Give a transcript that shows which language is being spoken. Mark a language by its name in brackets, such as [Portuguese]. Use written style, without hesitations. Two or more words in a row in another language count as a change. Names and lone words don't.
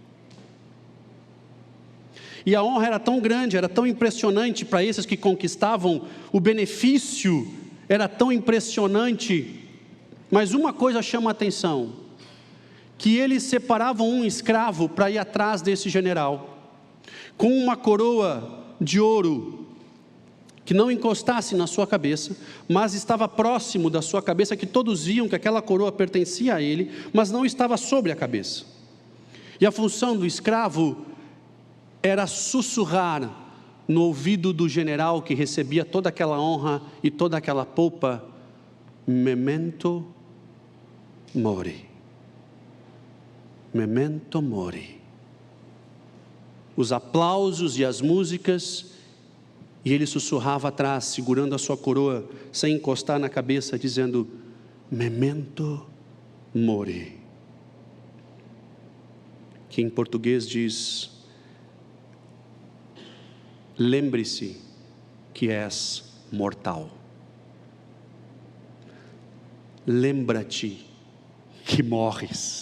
[Portuguese] E a honra era tão grande, era tão impressionante para esses que conquistavam, o benefício era tão impressionante, mas uma coisa chama a atenção, que eles separavam um escravo para ir atrás desse general, com uma coroa de ouro, que não encostasse na sua cabeça, mas estava próximo da sua cabeça, que todos viam que aquela coroa pertencia a ele, mas não estava sobre a cabeça. E a função do escravo era sussurrar no ouvido do general que recebia toda aquela honra e toda aquela polpa: [Latin] memento mori, memento mori. [Portuguese] Os aplausos e as músicas, e ele sussurrava atrás, segurando a sua coroa, sem encostar na cabeça, dizendo, [Latin] memento mori. [Portuguese] Que em português diz, lembre-se que és mortal. Lembra-te que morres.